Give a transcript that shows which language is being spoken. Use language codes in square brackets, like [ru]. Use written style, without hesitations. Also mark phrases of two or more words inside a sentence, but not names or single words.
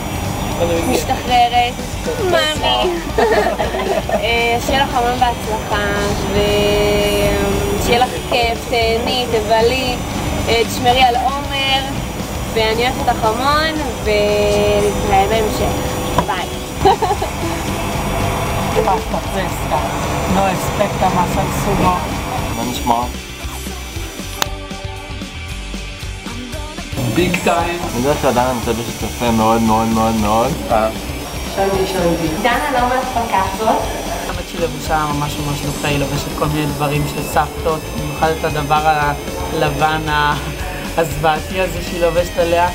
[he] משתחררת, מאמי. שיהיה לך המון בהצלחה, ושיהיה לך כיף, תהני, תבלי, תשמרי על עומר, ואני אוהבת אותך המון, ונתראה בהמשך. ביי. Pasta fresca, no aspetta más al sumo. מה נשמע? [en] big time. [he] אני יודע שעדיין מתלבשת יפה מאוד מאוד מאוד מאוד. שונדי. דנה לא מהפקחות. האמת שהיא לבושה ממש ממש יפה, היא לובשת כל מיני דברים של סבתות, במיוחד את הדבר הלבן הזוועתי הזה שהיא לובשת עליה.